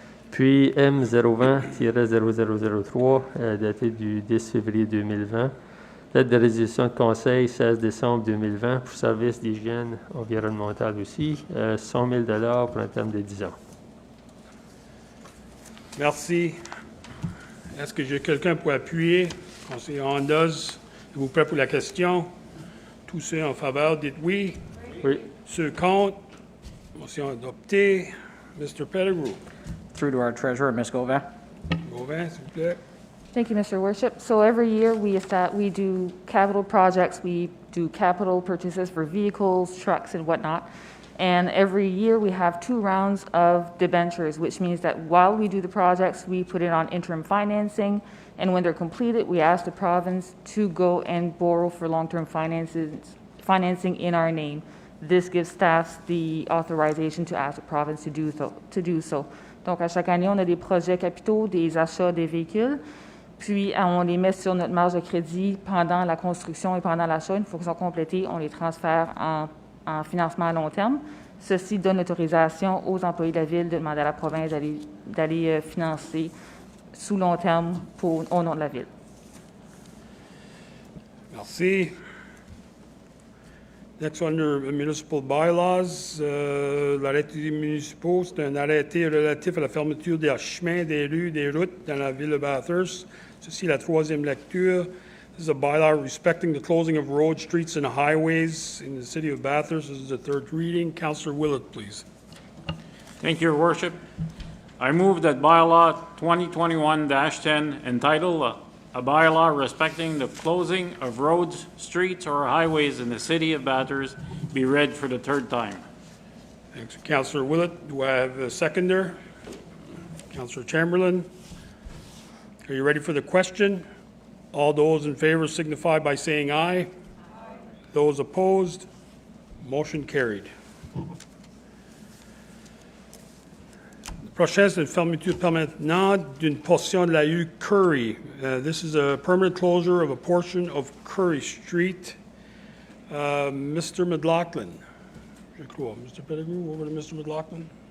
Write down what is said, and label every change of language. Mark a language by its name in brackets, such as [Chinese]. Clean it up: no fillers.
[French] Puis M020-0003, daté du 10 février 2020, date de résolution de conseil 16 décembre 2020 pour service d'hygiène environnementale aussi, 100 000 pour un terme de 10 ans. Merci. Est-ce que j'ai quelqu'un pour appuyer? Conseiller Andoz, êtes-vous prêt pour la question? Tous ceux en faveur, dites oui. Oui. Ceux contre? Motion adoptée. Mr. Pettigrew. [English] Through to our treasurer, Ms. Gauvin. [French] Gauvin, s'il vous plaît. [English] Thank you, Mr. Worship. So every year we do capital projects, we do capital purchases for vehicles, trucks, and whatnot. And every year we have 2 rounds of debentures, which means that while we do the projects, we put it on interim financing. And when they're completed, we ask the province to go and borrow for long-term financing in our name. This gives staff the authorization to ask the province to do so. [French] Donc, à chaque année, on a des projets capitaux, des achats des véhicules, puis on les met sur notre marge de crédit pendant la construction et pendant l'achat. Une fois qu'ils sont complétés, on les transfère en financement à long terme. Ceci donne l'autorisation aux employés de la Ville de demander à la province d'aller financer sous long terme au nom de la Ville. Merci. [English] Next, under municipal bylaws, [French] l'arrêté des municipaux, c'est un arrêté relatif à la fermeture des chemins, des rues, des routes dans la ville de Bathurst. Ceci est la 3e lecture. [English] This is a bylaw respecting the closing of roads, streets, and highways in the city of Bathurst. This is the 3rd reading. Councillor Willett, please. Thank you, Your Worship. I move that bylaw 2021-10, entitled a bylaw respecting the closing of roads, streets, or highways in the city of Bathurst, be read for the 3rd time. Thanks, Councillor Willett. Do I have a seconder? Councillor Chamberlain. Are you ready for the question? All those in favor signify by saying aye. Those opposed, motion carried. [French] Le prochain, c'est une fermeture permanente d'une portion de la rue Curry. [English] This is a permanent closure of a portion of Curry Street. Mr. McLaughlin. [French] Je crois. [English] Mr. Pettigrew, over to Mr. McLaughlin.